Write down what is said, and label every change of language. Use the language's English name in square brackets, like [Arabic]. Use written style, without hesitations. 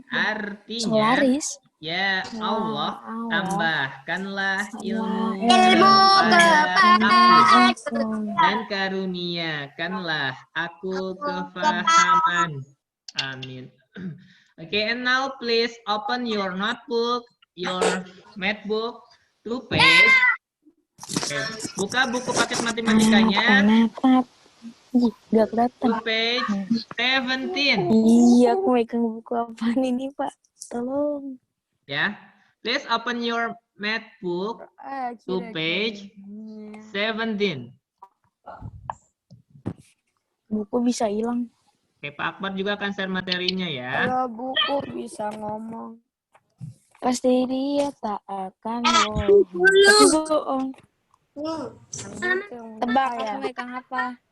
[Indonesian] Artinya, ya Allah, tambahkanlah ilmu kepada aku dan karuniakanlah aku kefahaman. Amin. [English] Okay, and now please open your notebook, your math book, to page. [Indonesian] Okay. Buka buku paket matematikanya. Gak kelihatan. [English] To page 17. [Indonesian] Iya, aku megang buku apaan ini, Pak? Tolong. [English] Ya, please open your math book to page 17. [Indonesian] Buku bisa hilang. Oke, Pak Akbar juga akan share materinya ya. Kalau buku bisa ngomong. Pasti dia tak akan bohong. Tebak, ya. aku megang apa?